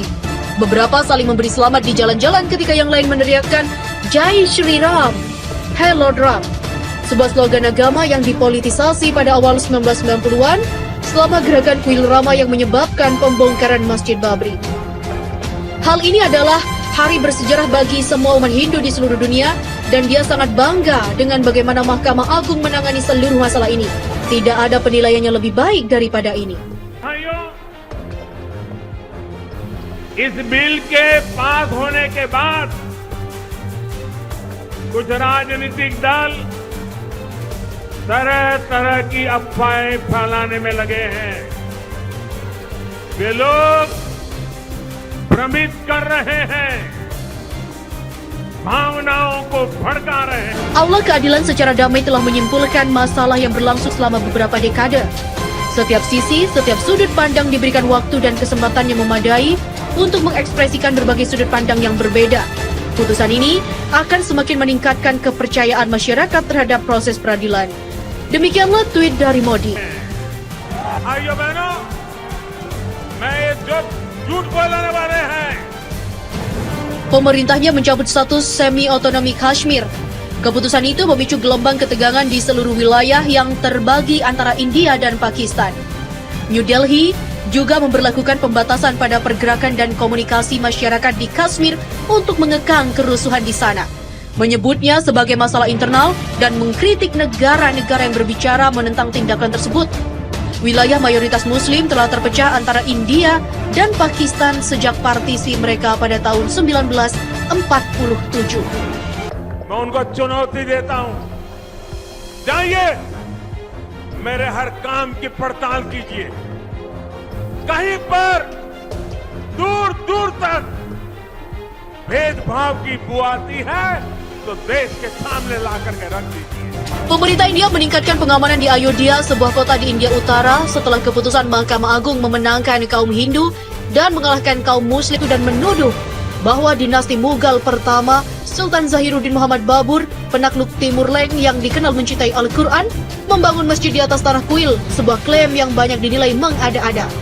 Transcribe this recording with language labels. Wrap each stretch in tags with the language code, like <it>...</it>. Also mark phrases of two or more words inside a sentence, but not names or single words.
<id>Beberapa saling memberi selamat di jalan-jalan ketika yang lain meneriakkan</id> <hi>जय श्री राम,</hi> <en>Hey Lord Ram,</en> <id>sebuah slogan agama yang dipolitisasi pada awal 1990-an selama gerakan kuil Rama yang menyebabkan pembongkaran Masjid Babri. Hal ini adalah hari bersejarah bagi semua umat Hindu di seluruh dunia dan dia sangat bangga dengan bagaimana Mahkamah Agung menangani seluruh masalah ini. Tidak ada penilaian yang lebih baik daripada ini.</id> <hi>भाइयों, इस बिल के पास होने के बाद कुछ राजनीतिक दल तरह तरह की अफवाहें फैलाने में लगे हैं। वे लोग भ्रमित कर रहे हैं, भावनाओं को भड़का रहे हैं।</hi> <id>Aula Keadilan Secara Damai telah menyimpulkan masalah yang berlangsung selama beberapa dekade. Setiap sisi, setiap sudut pandang diberikan waktu dan kesempatan yang memadai untuk mengekspresikan berbagai sudut pandang yang berbeda. Putusan ini akan semakin meningkatkan kepercayaan masyarakat terhadap proses peradilan. Demikianlah tweet dari Modi.</id> <hi>भाइयों बहनों, मैं ये जो झूठ बोलने वाले हैं,</hi> <id>Pemerintahnya mencabut status semi-otonomi Kashmir. Keputusan itu memicu gelombang ketegangan di seluruh wilayah yang terbagi antara India dan Pakistan. New Delhi juga memberlakukan pembatasan pada pergerakan dan komunikasi masyarakat di Kashmir untuk mengekang kerusuhan di sana. Menyebutnya sebagai masalah internal dan mengkritik negara-negara yang berbicara menentang tindakan tersebut. Wilayah mayoritas Muslim telah terpecah antara India dan Pakistan sejak partisi mereka pada tahun 1947.</id> <hi>मैं उनको चुनौती देता हूं, जाइए मेरे हर काम की पड़ताल कीजिए, कहीं पर दूर दूर तक भेदभाव की बू आती है तो देश के सामने ला करके रख दीजिए।</hi> <id>Pemerintah India meningkatkan pengamanan di Ayodhya, sebuah kota di India Utara, setelah keputusan Mahkamah Agung memenangkan kaum Hindu dan mengalahkan kaum Muslim dan menuduh bahwa dinasti Mughal pertama, Sultan Zahiruddin Muhammad Babur, penakluk Timur Leng yang dikenal mencintai Al-Quran, membangun masjid di atas tanah kuil, sebuah klaim yang banyak dinilai mengada-ada.</id>